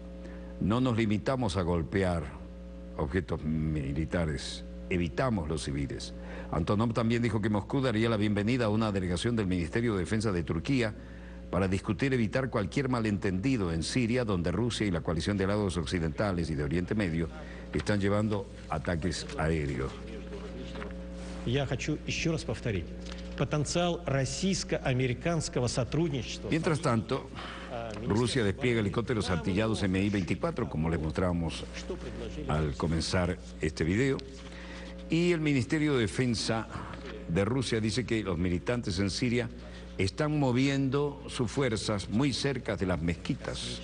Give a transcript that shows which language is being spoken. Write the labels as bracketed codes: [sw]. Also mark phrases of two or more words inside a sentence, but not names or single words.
[es] No nos limitamos a golpear objetos militares, evitamos los civiles. Antonov también dijo que Moscú daría la bienvenida a una delegación del Ministerio de Defensa de Turquía para discutir evitar cualquier malentendido en Siria, donde Rusia y la coalición de aliados occidentales y de Oriente Medio están llevando ataques aéreos. [ru] Я хочу еще раз повторить. Потенциал российско-американского сотрудничества. [es] Mientras tanto, Rusia despliega helicópteros artillados Mi-24, como les mostrábamos al comenzar este video, y el Ministerio de Defensa de Rusia dice que los militantes en Siria están moviendo sus fuerzas muy cerca de las mezquitas.